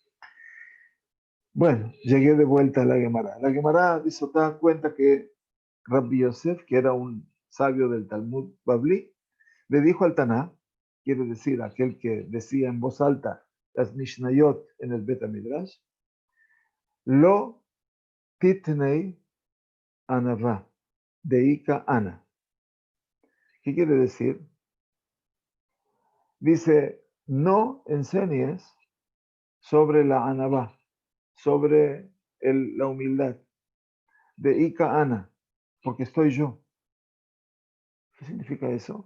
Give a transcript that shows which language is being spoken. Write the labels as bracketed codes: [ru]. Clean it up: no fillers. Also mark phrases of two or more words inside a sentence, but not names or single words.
[es] Bueno, llegué de vuelta a la Gemara. La Gemara de Sotá cuenta que Rabbi Yosef, que era un sabio del Talmud Babli, le dijo al Taná, quiere decir aquel que decía en voz alta las Mishnayot en el Bet Midrash, [arc] Lo titnei anava, deika ana. [es] ¿Qué quiere decir? Dice, no enseñes sobre la anava, sobre la humildad, [arc] deika ana, [es] porque estoy yo. ¿Qué significa eso?